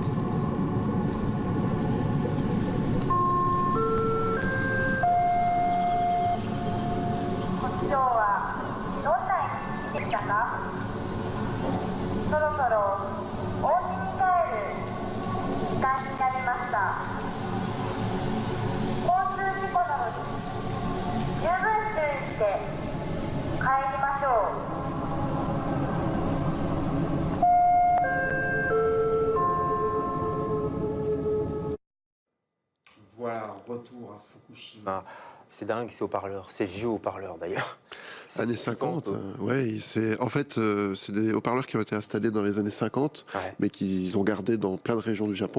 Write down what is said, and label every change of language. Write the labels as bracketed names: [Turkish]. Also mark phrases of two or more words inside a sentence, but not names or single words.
[Japanese] 今日はどんな一日でしたか？そろそろお家に帰る時間になりました。交通事故などに十分注意して帰りましょう。 [French] Voilà, retour à Fukushima. C'est dingue, ces haut-parleurs, ces vieux haut-parleurs d'ailleurs. Années 50, ouais, en fait, c'est des haut-parleurs qui ont été installés dans les années 50, ouais, mais qu'ils ont gardés dans plein de régions du Japon.